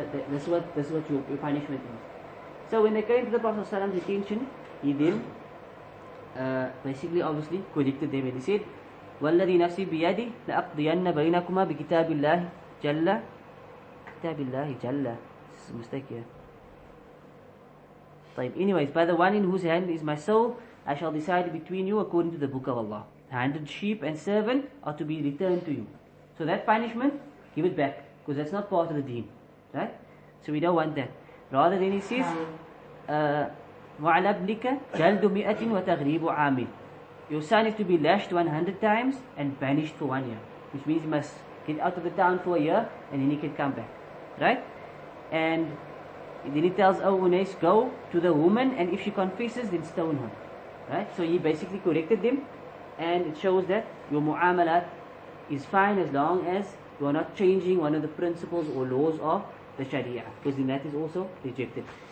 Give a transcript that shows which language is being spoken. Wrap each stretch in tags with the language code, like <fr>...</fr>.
<en>That's what your punishment is. So when they came to the Prophet sallam's attention, he then basically obviously corrected them, and he said,</en> <ar>وَالَّذِي نَفْسِي بِيَدِي لَأَقْضِيَنَّ بَيْنَكُمَا بِكِتَابِ اللَّهِ جَلَّ</ar> <en>كِتَابِ اللَّهِ جَلَّ. This is a mistake here. Anyways, by the one in whose hand is my soul, I shall decide between you according to the book of Allah. 100 sheep and servant are to be returned to you. So that punishment, give it back, because that's not part of the deen. Right? So we don't want that. Rather than he says,</en> <ar>وَعَلَى ابْنِكَ جَلْدُ مِئَةٍ وَتَغْرِيبُ عَامٍ.</ar> <en>Your son is to be lashed 100 times and banished for 1 year. Which means he must get out of the town for a year and then he can come back. Right? And then he tells Unais, go to the woman, and if she confesses, then stone her. Right? So he basically corrected them, and it shows that your mu'amalat is fine as long as you are not changing one of the principles or laws of the Sharia, because then that is also rejected.</en>